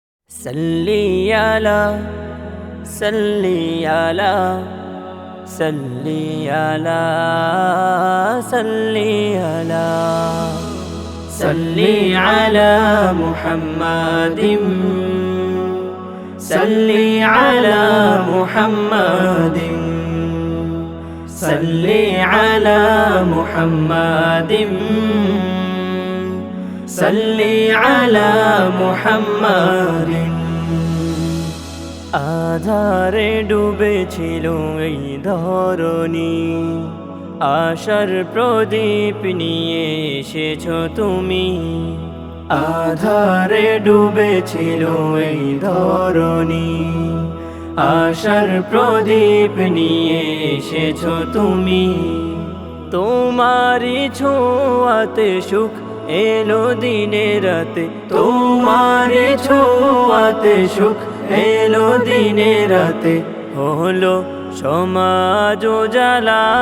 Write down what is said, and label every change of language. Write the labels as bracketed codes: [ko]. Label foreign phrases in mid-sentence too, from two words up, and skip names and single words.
[ar] صلی علی صلی علی صلی علی صلی علی صلی علی محمد صلی علی محمد صلی علی محمد صلی علی محمد [bn] আধারে ডুবেছিল এই ধরণী আশার প্রদীপ নিয়ে এসেছো তুমি আধারে ডুবেছিল এই ধরণী আশার প্রদীপ নিয়ে এসেছো তুমি তোমারই ছোঁয়াতে সুখ এলো দিনে রাতে তোমারই ছোঁয়াতে সুখ এলো দিনে রাতে হলো সমাজ উজালা